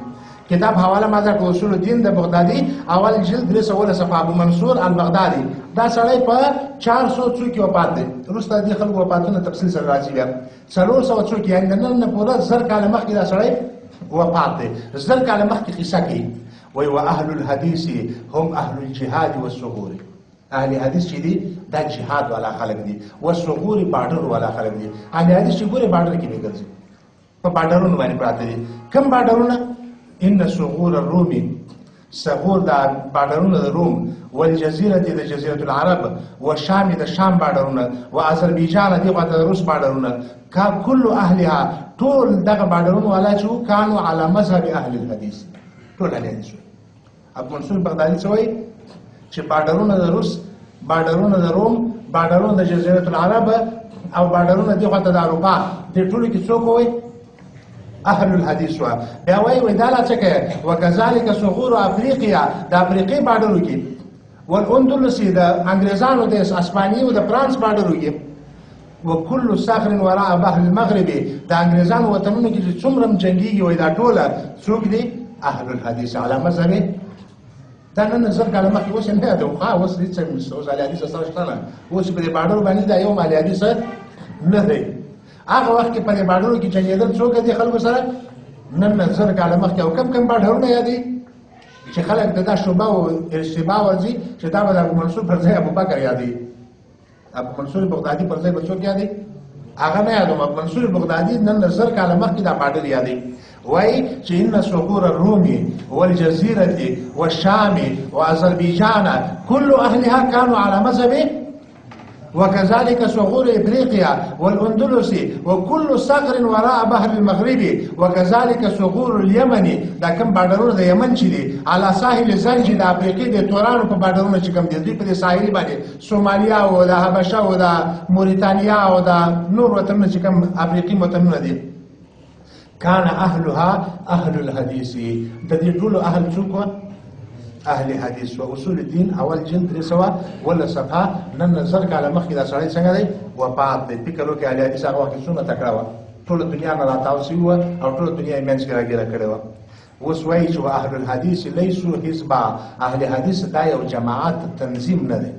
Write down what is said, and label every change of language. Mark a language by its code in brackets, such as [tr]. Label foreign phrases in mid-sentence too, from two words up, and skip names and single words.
[ps] کتاب حواله ما در اصول الدین د بغدادي اول جلد 300 صفحه ابو منصور البغدادي. دا سړی په 400 څو کې وفات دی. وروسته دې خلکو وفاتونه تفصیل سره راځي بیا 400 څو کې، یعنی نن نه پوره 1000 کاله مخکې دا سړی وفات دی. 1000 کاله مخکې قصه کوي. [ar] وای واهل الحديث هم اهل الجهاد والثغور. [ps] اهل حدیث چې دي دا جهاد والا خلک دي، والثغور بارډر والا خلک دي. اهل حدیث چې ګوره بارډر کې به ګرځي، په بارډرونو باندې پراته دي. کوم بارډرونه؟ [ar] ان صغور الرومي، [ps] صغور دا بارډرونه د روم، والجزيره د جزيره العرب، والشام د شام بارډرونه، واذربایجان د روس بارډرونه. [ar] كل اهلها [ps] ټول دغه بارډرونه والا چې [ar] كانوا على مذهب اهل الحديث، [ps] ټول اهل حدیث. ابو منصور بغدادي څه وایي چې بارډرونه د روس، بارډرونه د روم، بارډرونه د جزيره العرب او بارډرونه د اروپا، د ټولو کې څوک وایي؟ اهل الحديث. بیا وایي دا لا څه کوي؟ [ar] وکذالک صغور افریقیا، [ps] د افریقې بارډرو کې، والاندلس د انګریزانو د اسپانیې او د فرانس بارډرو کې، [ar] وكل صخر وراء بحر المغرب، [ps] د انګریزانو وطنونو کې چې څومره جنگيږي وای دا ټوله څوک دي؟ [ar] اهل الحديث على مذهب. [ps] دا نن 1000 کاله مخکې اوس نه دی، خو اوس هیڅ اوس اهل حدیث سره شته نه، اوس په دې بارډر باندې دا یو اهل حدیث نه دی. هغه وخت کې په دې بارډرو کې جنګېدل څوک دي خلکو سره؟ نن 1000 کاله مخکې. او کم بارډرونه یادي چې خلک دا شوبه او اشتباه ورځي چې دا به ابو منصور پر ځای ابو بکر یادي، ابو منصور بغدادي پر ځای به څوک یادي؟ هغه نه یادوم. ابو منصور بغدادي نن 1000 کاله مخکې دا بارډر یادي. [ar] وای چې ان صغور الرومي والجزيره والشام واذربيجان كل اهلها كانوا على مذهب، وكذلك صغور افريقيا والاندلس وكل صغر وراء بحر المغرب، وكذلك صغور اليمن، [ps] دا کوم بارډرونه د یمن چې دي، [ar] على ساحل زنج [ps] د افریقې د تورانو په بارډرونه چې کوم دي، دوی په ساحلي باندې سومالیا او د حبشه او د موريتانیا او د نور وطنونه چې کوم افریقي وطنونه دي. [ar] كان اهلها اهل الحديث، [ps] د دې ټول اهل څوک؟ اهل حدیث. و اصول الدین اول جلد 300 صفحه. نن 1000 کاله مخکې دا سړی څنګه دی؟ وفات دی. فکر وکړئ اهل حدیث هغه وخت څومره تکړه وه، ټوله دنیا نه راتاو سوي وه او ټوله دنیا یې منځ کې راګیره کړې وه. اوس وایي چې [ar] اهل الحدیث لیسو حزبا، [ps] اهل حدیث دا یو جماعت تنظیم نه دی.